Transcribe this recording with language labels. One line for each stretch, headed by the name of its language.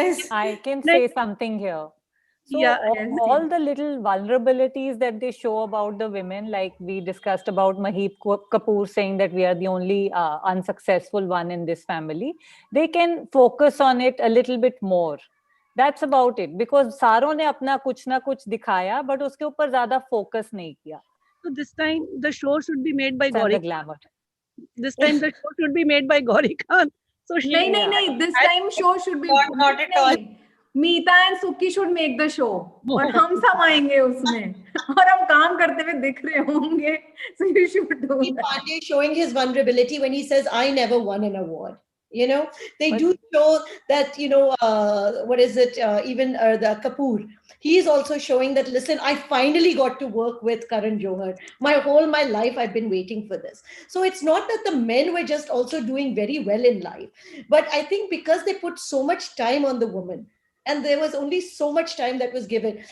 English: I can say something here. So Yeah, all the little vulnerabilities that they show about the women, like we discussed about Maheep Kapoor saying that we are the only unsuccessful one in this family, they can focus on it a little bit more. That's about it.
Hindi: Because सारों ने अपना कुछ ना कुछ दिखाया, but उसके ऊपर ज़्यादा focus नहीं किया.
English: So this time the show should be made by And the Gauri. glamour. This time the show should be made by Gauri Khan. So she.
Hindi: नहीं.
English: This time show should be. Not at all. Meeta and Suki should make the show.
Hindi: और हम सब आएंगे उसमें. और हम काम करते हुए दिख रहे होंगे.
English: So you should do that. Pandey showing his vulnerability when he says, "I never won an award." You know, they do show that, you know, what is it? Even the Kapoor, he is also showing that, listen, I finally got to work with Karan Johar. My life, I've been waiting for this. So it's not that the men were just also doing very well in life, but I think because they put so much time on the woman, and there was only so much time that was given.